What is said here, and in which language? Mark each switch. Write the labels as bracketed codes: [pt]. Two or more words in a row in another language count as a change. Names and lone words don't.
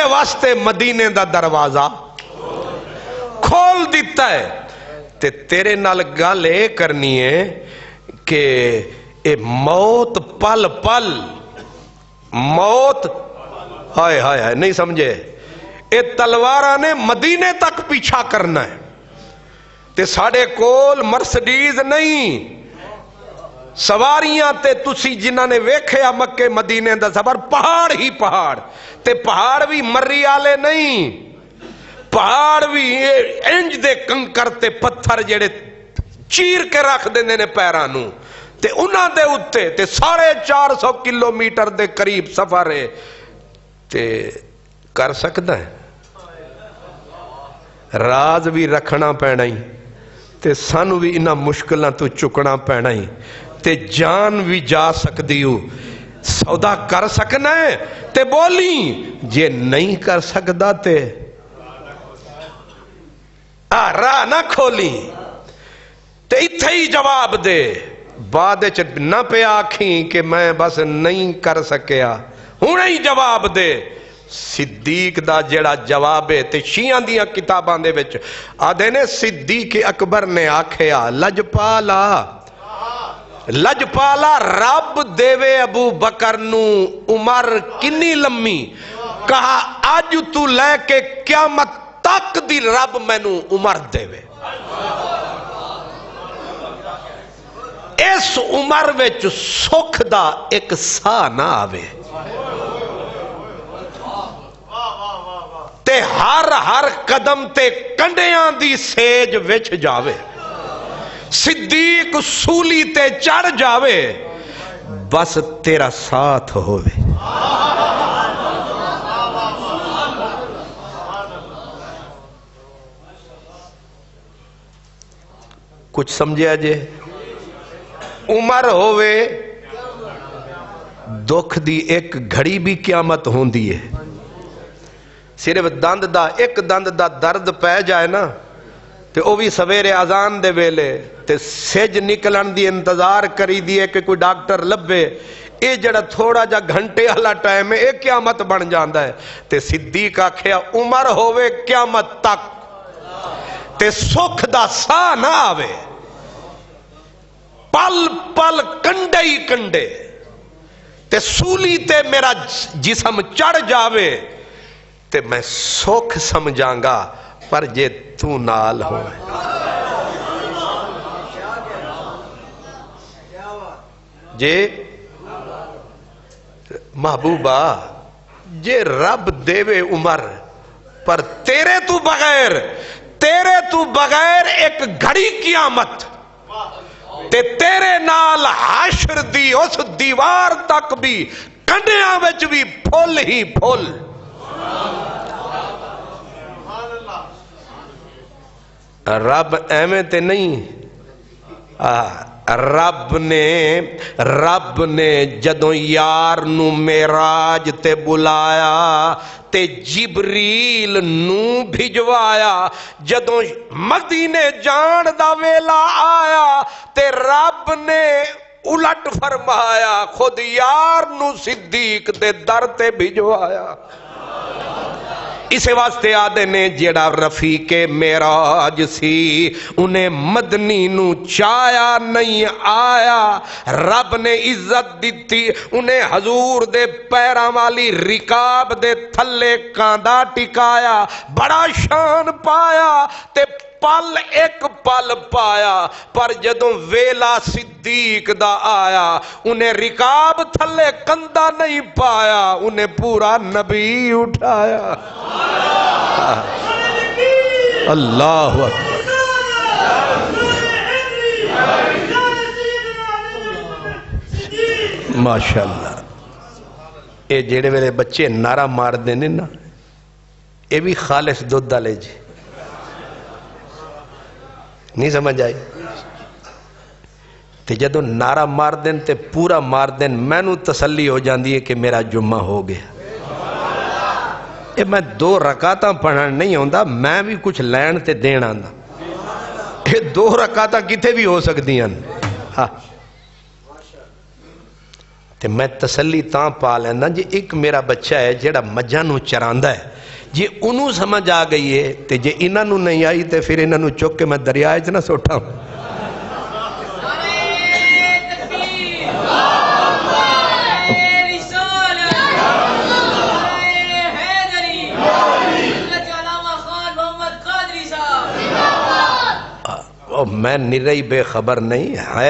[pa] واسطے مدینے دا دروازہ کھول دیتا ہے تے تیرے نال گل اے کرنی ہے کہ اے موت پل پل موت ہائے ہائے ہائے نہیں سمجھے اے تلوارہ نے مدینے تک پیچھا کرنا ہے تے ساڑے کول مرسڈیز نہیں سواریاں تے تسی جنہ نے ویکھیا مکے مدینے دا سفر پہاڑ ہی پہاڑ تے پہاڑ بھی مری آلے نہیں پہاڑ بھی انج دے کنکر تے پتھر جڑے چیر کے رکھ دینے نے پیرانوں تے انہاں دے اتے تے 450 کلومیٹر دے قریب سفر ہے تے کر سکتا ہے راز بھی رکھنا پینا ہی تے سانو بھی انہاں مشکلہ تو چکنا پینا ہی تے جان بھی جا سکتی ہو سودا کر سکنا ہے تے بولی جے نہیں کر سکتا تے راہ نہ کھولی تے اتھے ہی جواب دے بعد نہ پہ آکھیں کہ میں بس نہیں کر سکیا ہوں ہی جواب دے صدیق دا جڑا جواب ہے تے شیعہ دیاں کتاباں دے وچ آدھے نے صدیق اکبر نے آکھیا لجپالا رب دیوے ابو بکر نو عمر کنی لمبی کہا آج تو لے کے قیامت تک دی رب مینو عمر دیوے اس عمر وچ سکھ دا ایک سا نہ آوے تے ہر قدم تے کنڈیاں دی سیج وچ جاوے صدیق سولی تے چڑھ جاوے بس تیرا ساتھ ہوئے کچھ سمجھے جے؟ عمر ہووے دکھ دی ایک گھڑی بھی قیامت ہوندی ہے. صرف دند دا ایک دند دا درد پہ جائے نا تے او بھی سویرے اذان دے ویلے تے سج نکلن دی انتظار کری دیئے کہ کوئی ڈاکٹر لبے. اے جڑا تھوڑا جا گھنٹے والا ٹائم ہے اے قیامت بن جاندا ہے. تے صدیق آکھیا عمر ہووے قیامت تک تے سکھ دا سا نہ آوے, پل پل کنڈے ہی کنڈے تے سولی تے میرا جسم چڑھ جاوے تے میں سکھ سمجھاں گا, پر جے تو نال ہو جے محبوبہ جے رب دیوے عمر پر تیرے تو بغیر ایک گھڑی قیامت تے تیرے نال حشر دی اس دیوار تک بھی کنڈیاں وچ بھی پھول ہی پھول. رب ایویں تے نہیں, رب نے جدوں یار نو معراج تے بلایا تے جبریل نو بھجوایا, جدوں مدینے جان دا ویلا آیا تے رب نے الٹ فرمایا, خود یار نو صدیق دے در تے بھجوایا. اسے واسطے آدھے نے جیڑا رفیق معراج سی انہیں مدنی نو چایا نہیں آیا, رب نے عزت دیتی انہیں حضور دے پیراں والی رکاب دے تھلے کاندھا ٹکایا, بڑا شان پایا تے پل ایک پل پایا. پر جدوں ویلا صدیق دا آیا انہیں رکاب تھلے کندھا نہیں پایا, انہیں پورا نبی اٹھایا. [ar] اللہ اکبر. ماشاءاللہ. [pa] اے جیڑے ویلے بچے نعرہ مار دینے نا اے بھی خالص دودھ ڈالے جی, نہیں سمجھ آئی؟ تے جدوں نعرہ مار دین تے پورا مار دین میں نو تسلی ہو جاندی ہے کہ میرا جمعہ ہو گیا. اے میں 2 رکعتاں پڑھن نہیں ہوندا, میں بھی کچھ لین تے دین آندا. اے 2 رکعتاں کتے بھی ہو سکتی ہیں. ہاں تے میں تسلی تاں پا لینا جی ایک میرا بچہ ہے جیڑا مجھاں نو چراندا ہے, جی انہوں سمجھ آ گئی ہے تے جے انہاں نو نہیں آئی تے پھر انہاں نو چک کے میں دریا وچ نہ سوٹا ہوں. میں نرائی بے خبر نہیں ہے.